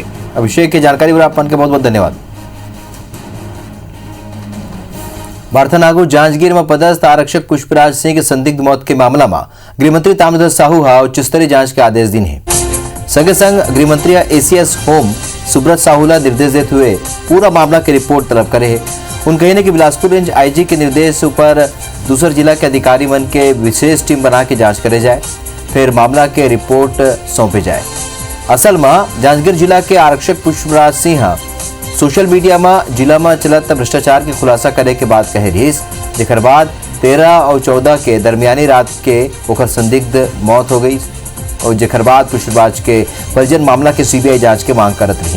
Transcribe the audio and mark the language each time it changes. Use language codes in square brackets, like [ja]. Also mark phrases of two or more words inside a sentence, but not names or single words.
[hne] अभिषेक की जानकारी पर आपन के बहुत बहुत धन्यवाद। बार्थनागु जांजगीर में पदस्थ आरक्षक पुष्पराज सिंह के संदिग्ध मौत के मामला में गृहमंत्री ताम्रध्वज साहू उच्च स्तरीय जांच के आदेश दिन है। संगे संग गृहमंत्री ACS होम सुब्रत साहू ला निर्देश देते हुए पूरा मामला की रिपोर्ट तलब करे है। उन कहने की बिलासपुर रेंज IG के निर्देश पर दूसरे जिला के अधिकारी मन के विशेष टीम बना के जांच करे जाए, फिर मामला के रिपोर्ट सौंपे जाए। असल में जांजगीर जिला के आरक्षक पुष्पराज सिंह सोशल मीडिया में जिला में चलत भ्रष्टाचार के खुलासा करे के बाद कहे रही, जेकर बाद 13 और 14 के दरमियानी रात के ओकर संदिग्ध मौत हो गई और जेकर बाद पुष्पराज के परिजन मामला के CBI जांच के मांग करत रही।